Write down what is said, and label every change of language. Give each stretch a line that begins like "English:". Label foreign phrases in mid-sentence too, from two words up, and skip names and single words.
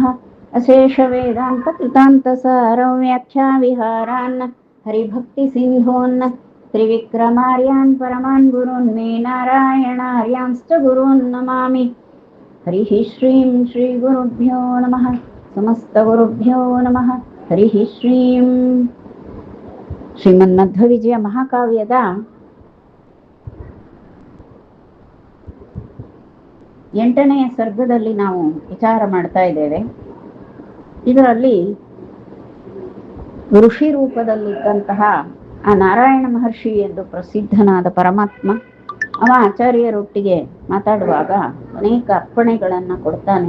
Sanskrit: अशेषवेदान्तकृतान्तसारं व्याख्याविहारान् हरिभक्तिसिन्धून् त्रिविक्रमार्यान् परमान् गुरून् मे नारायणार्यांश्च गुरून् नमामि। हरिः श्रीं श्रीगुरुभ्यो नमः। समस्तगुरुभ्यो नमः। हरिः श्रीं
Kannada: ಶ್ರೀಮನ್ಮಧ್ವವಿಜಯ ಮಹಾಕಾವ್ಯದ 8ನೇ ಸರ್ಗದಲ್ಲಿ ನಾವು ವಿಚಾರ ಮಾಡ್ತಾ ಇದ್ದೇವೆ. ಇದರಲ್ಲಿ ಋಷಿ ರೂಪದಲ್ಲಿದ್ದಂತಹ ಆ ನಾರಾಯಣ ಮಹರ್ಷಿ ಎಂದು ಪ್ರಸಿದ್ಧನಾದ ಪರಮಾತ್ಮ ಅವ ಆಚಾರ್ಯರೊಟ್ಟಿಗೆ ಮಾತಾಡುವಾಗ ಅನೇಕ ಅರ್ಪಣೆಗಳನ್ನು ಕೊಡ್ತಾನೆ.